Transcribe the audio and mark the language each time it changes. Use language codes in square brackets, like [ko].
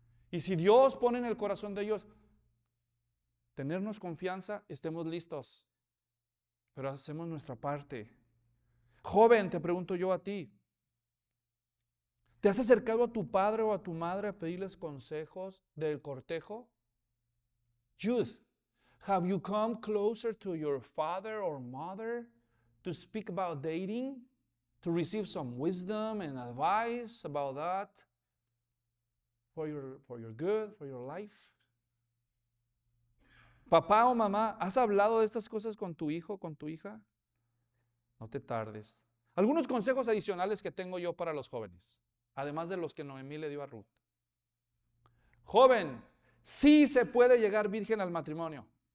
[es] Y si Dios pone en el corazón de ellos tenernos confianza, estemos listos. Pero hacemos nuestra parte. Joven, te pregunto yo a ti. ¿Te has acercado a tu padre o a tu madre a pedirles consejos del cortejo? [en] Youth, have you come closer to your father or mother to speak about dating, to receive some wisdom and advice about that for your good, for your life? [es] Papá o mamá, ¿has hablado de estas cosas con tu hijo, con tu hija? No te tardes. Algunos consejos adicionales que tengo yo para los jóvenes, además de los que Noemí le dio a Ruth. Joven, sí se puede llegar virgen al matrimonio.